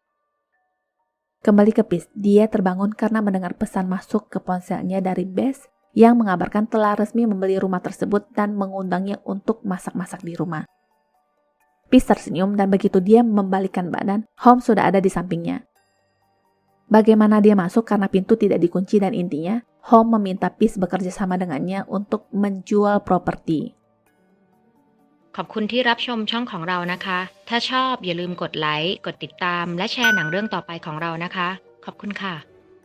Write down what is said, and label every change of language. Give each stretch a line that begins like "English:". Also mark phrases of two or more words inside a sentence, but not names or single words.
Indonesian: Kembali ke Peace, dia terbangun karena mendengar pesan masuk ke ponselnya dari Bess yang mengabarkan telah resmi membeli rumah tersebut dan mengundangnya untuk masak-masak di rumah. Peace tersenyum dan begitu dia membalikkan badan, Hom sudah ada di sampingnya. Bagaimana dia masuk karena pintu tidak dikunci dan intinya, Hom meminta Peace bekerja sama dengannya untuk menjual properti.
Thai: ขอบคุณที่รับชมช่องของเรานะคะ ถ้าชอบอย่าลืมกดไลค์ กดติดตาม และแชร์หนังเรื่องต่อไปของเรานะคะ ขอบคุณค่ะ